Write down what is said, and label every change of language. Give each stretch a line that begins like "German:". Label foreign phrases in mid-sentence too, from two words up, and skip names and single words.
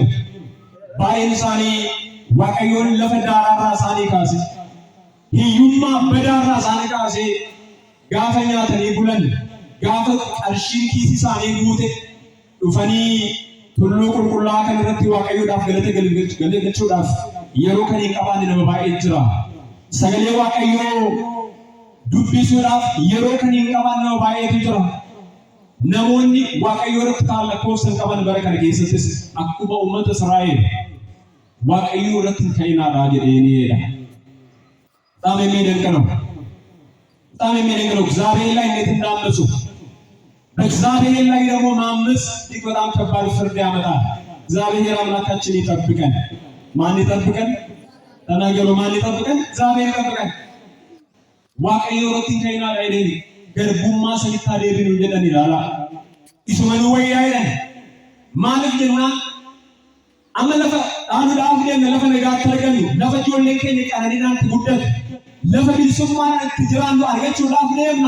Oromo: Baay'een isaanii waaqayyoon lafa daaraarraa isaanii kaase, hiyyummaa badaarraa isaanii kaase gaafa nyaatanii bulan, gaafa qarshiin kiisii isaanii guute dhufanii tulluu qulqullaa'aa kan irratti waaqayyoodhaaf galata galchuudhaaf yeroo kan hin qabaanne nama baay'ee jira. Sagalee waaqayyoo dubbisuudhaaf yeroo kan hin qabaanne nama baay'eetu jira. Namoonni waaqayyoo irratti kan lakkoofsa hin qaban bara kana keessattis akkuma uummata Israa'el waaqayyoo irratti hin ka'inaadhaa jedheenidha.
Amharic: በጣም የሚደንቅ ነው። በጣም የሚደንቅ ነው። እግዚአብሔር ላይ እንዴት እንዳመፁ በእግዚአብሔር ላይ ደግሞ ማመፅ እጅግ በጣም ከባድ ፍርድ ያመጣል። እግዚአብሔር አምላካችን ይጠብቀን። ማን ይጠብቀን? ተናገሩ። ማን ይጠብቀን? እግዚአብሔር ይጠብቀን።
Oromo: waaqayyo irratti hin ka'inaadhaa jedheen garbummaa sanitti adeeminu jedhan ilaala. Isumanu wayyaa jedhan maaliif jennaan amma lafa dhaanuudhaaf deemne lafa nagaatti argannu, lafa ijoolleen keenya qananiidhaan itti guddatu, lafa bilisummaan itti jiraannu argachuudhaaf deemna.